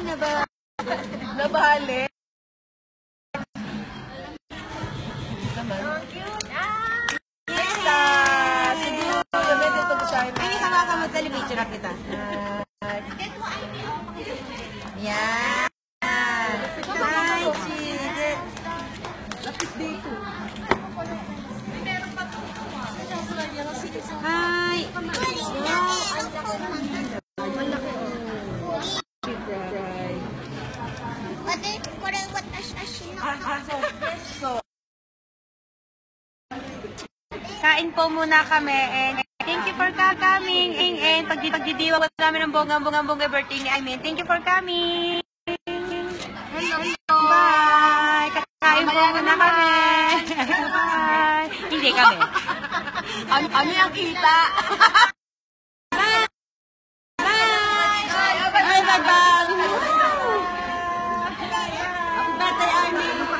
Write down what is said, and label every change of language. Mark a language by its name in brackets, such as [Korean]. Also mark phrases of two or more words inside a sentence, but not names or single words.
[Filipino] Nabali. Naman. Dexta! Siguro. Medyo ito siya. Ay, hawakan mo sa picture na kita. Yan. Hi, Chidi. Lapit dito. Hi. [Japanese] これ私の. [Filipino] So, Kain po muna kami [English] and thank you for coming and [Filipino] pagdidiwa namin ng bonggang birthday ni Aimin. [English] Thank you for coming. Bye. [Filipino] Kakain po muna kami. Bye. Hindi kami. ano yung kita? [English] Bye. Bye, bye. Birthday, Armin.